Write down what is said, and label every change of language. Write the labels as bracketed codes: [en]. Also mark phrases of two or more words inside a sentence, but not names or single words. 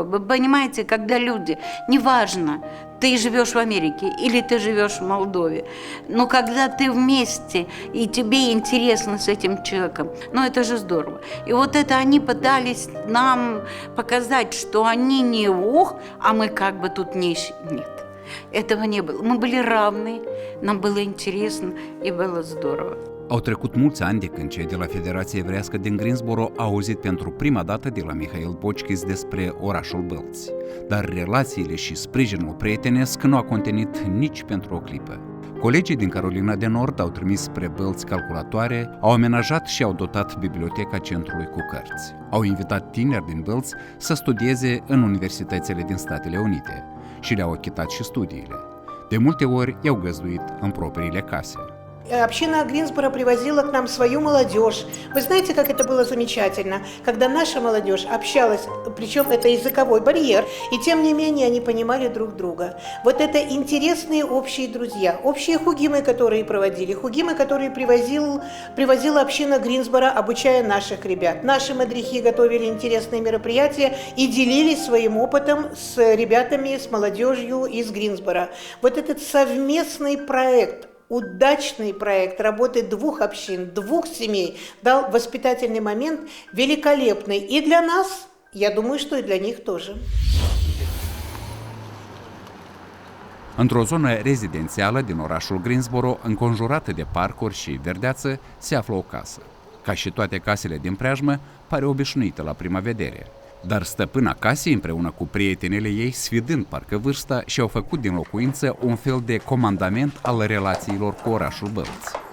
[ru] Вы понимаете, когда люди, неважно, ты живешь в Америке или ты живешь в Молдове, но когда ты вместе и тебе интересно с этим человеком, ну это же здорово. И вот это они пытались нам показать, что они не ох, а мы как бы тут не... Нет. Этого не было. Мы были равны, нам было интересно и было здорово. [ro] Au trecut mulți ani de când cei de la Federația Evreiască din Greensboro au auzit pentru prima dată de la Mihail Bochchis despre orașul Bălți, dar relațiile și sprijinul prietenesc nu a contenit nici pentru o clipă. Colegii din Carolina de Nord au trimis spre Bălți calculatoare, au amenajat și au dotat biblioteca centrului cu cărți. Au invitat tineri din Bălți să studieze în universitățile din Statele Unite și le-au achitat și studiile. De multe ori i-au găzduit în propriile case. [ru] Община Гринсборо привозила к нам свою молодежь. Вы знаете, как это было замечательно, когда наша молодежь общалась, причем это языковой барьер, и тем не менее они понимали друг друга. Вот это интересные общие друзья, общие хугимы, которые проводили, хугимы, которые привозила община Гринсборо, обучая наших ребят. Наши мадрихи готовили интересные мероприятия и делились своим опытом с ребятами, с молодежью из Гринсборо. Вот этот совместный проект, удачный проект работы двух общин, двух семей дал воспитательный момент великолепный и для нас, я думаю, что и для них тоже. [ro] Într-o zonă rezidențială din orașul Greensboro, înconjurată de parcuri și verdeață, se află o casă. Ca și toate casele din preajmă, pare obișnuită la prima vedere. Dar stăpâna casei, împreună cu prietenele ei, sfidând parcă vârsta, și-au făcut din locuință un fel de comandament al relațiilor cu orașul Bălți.